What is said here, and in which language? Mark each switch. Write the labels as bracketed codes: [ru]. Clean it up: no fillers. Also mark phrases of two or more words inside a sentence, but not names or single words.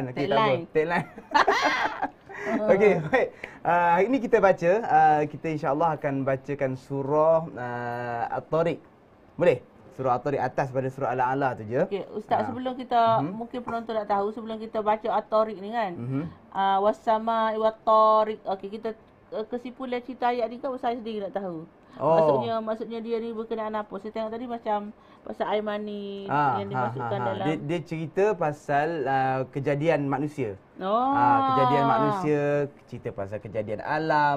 [ms] Okey, tak apa. Tagline. Okey, baik. Hari ini kita baca, kita [ar] إن شاء الله [ms] akan bacakan surah At-Tariq. Boleh? Surah At-Tariq atas pada surah Al-A'la tu je. Okey, Ustaz, sebelum kita mungkin penonton nak tahu, sebelum kita baca At-Tariq ni kan. [ar] والسماء والطارق. [ms] Okey, kita kesimpulan cerita ayat ni kan saya sendiri nak tahu. Maksudnya dia ni berkenaan apa? Saya tengok tadi macam pasal air mani yang dimasukkan dalam. Dia cerita pasal kejadian manusia. Kejadian manusia, cerita pasal kejadian alam.